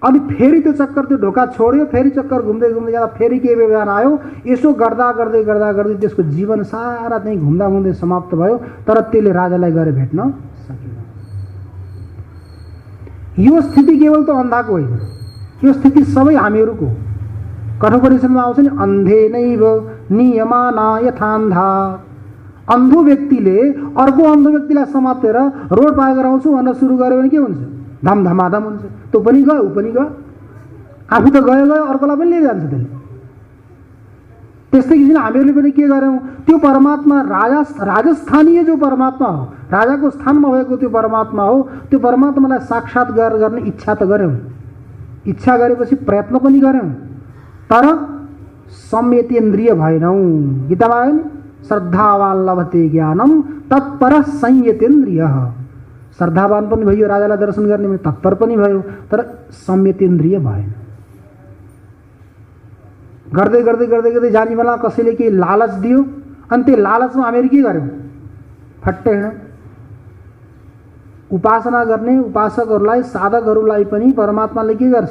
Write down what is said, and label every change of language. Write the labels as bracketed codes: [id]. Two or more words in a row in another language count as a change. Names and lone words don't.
[ne] अनि फेरि त्यो चक्कर, त्यो ढोका छोड्यो, फेरि चक्कर घुम्दै घुम्दै जाँदा फेरि के व्यवहार आयो, यसो गर्दा गर्दै गर्दा गर्दै त्यसको जीवन सारा त्यहीँ घुम्दा घुम्दै समाप्त भयो। तर त्यसले राजालाई गएर भेट्न सकेन। यो स्थिति केवल त अन्धाको होइन, यो स्थिति सबै हामीहरूको। कठोपनिषदमा आउँछ नि, [sa] अन्धे नैव नियमाना यथान्धा। [ne] अन्धो व्यक्तिले अर्को अन्धो व्यक्तिलाई समातेर रोड पार गराउँछु भनेर सुरु गर्यो भने के हुन्छ? धमधमाधम हुन्छ। त्यो पनि गयो, ऊ पनि गयो, आफू त गयो गयो, अर्कोलाई पनि लिएर जान्छ त्यसले। त्यस्तै किसिमले हामीहरूले पनि के गर्यौँ, त्यो परमात्मा राजस्थानीय जो परमात्मा हो, राजाको स्थानमा भएको त्यो परमात्मा हो, त्यो परमात्मालाई साक्षात्कार गर्ने इच्छा त गऱ्यौँ। इच्छा गरेपछि प्रयत्न पनि गऱ्यौँ, तर संयतेन्द्रिय भएनौँ। गीतामा आयो नि, [sa] श्रद्धावान लभते ज्ञानम तत्पर संयतेन्द्रिय। [ne] श्रद्धावान पनि भयो, राजालाई दर्शन गर्ने तत्पर पनि भयो, तर संयतेन्द्रिय भएन। गर्दै गर्दै गर्दै गर्दै जाने बेला कसैले केही लालच दियो, अनि त्यो लालचमा हामीहरू के गर्यौँ? फट्टै हिँड्यौँ। उपासना गर्ने उपासकहरूलाई, साधकहरूलाई पनि परमात्माले के गर्छ?